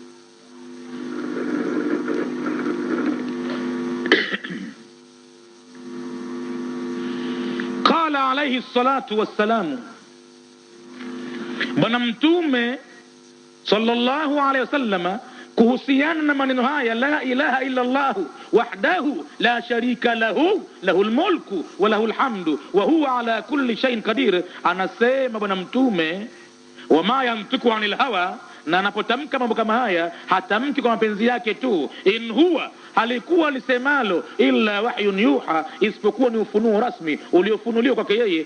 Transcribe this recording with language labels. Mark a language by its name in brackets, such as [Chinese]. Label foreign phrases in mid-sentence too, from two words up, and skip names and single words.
[Arabic] قال عليه الصلاة والسلام, [Swahili] Bwana Mtume [Arabic] صلى الله عليه وسلم [Swahili] kuhusiana na maneno haya, [Arabic] لا إله إلا الله وحده لا شريك له، له الملك وله الحمد وهو على كل شيء قدير, [Swahili] anasema Bwana Mtume, [Arabic] وما ينطق عن الهوى, [Swahili] na anapotamka mambo kama haya hatamki kwa mapenzi yake tu, [Arabic] إن هو, [Swahili] halikuwa lisemalo [Arabic] إلا وحي يوحى, [Swahili] isipokuwa ni ufunuo rasmi uliofunuliwa kwake yeye.